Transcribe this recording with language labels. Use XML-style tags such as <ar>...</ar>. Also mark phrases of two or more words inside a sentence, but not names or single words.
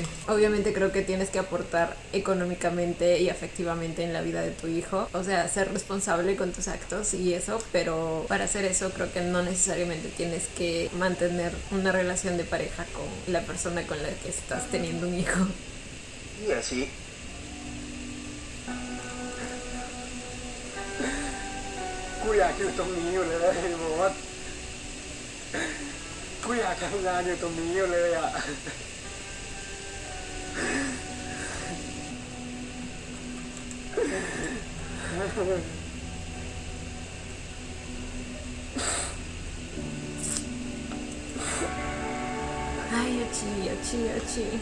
<es>Obviamente creo que tienes que aportar económicamente y afectivamente en la vida de tu hijo, o sea, ser responsable con tus actos y eso, pero para hacer eso creo que no necesariamente tienes que mantener una relación de pareja con la persona con la que estás teniendo un hijo.</es> <th>เหี้ยสิ กูอยากอยู่ตรงนี้อยู่เลยบอกว่ากูอยากทำงานอยู่ตรงนี้อยู่เลยอ่ะ</th> <es>Ay, Achi, Achi, Achi.</es>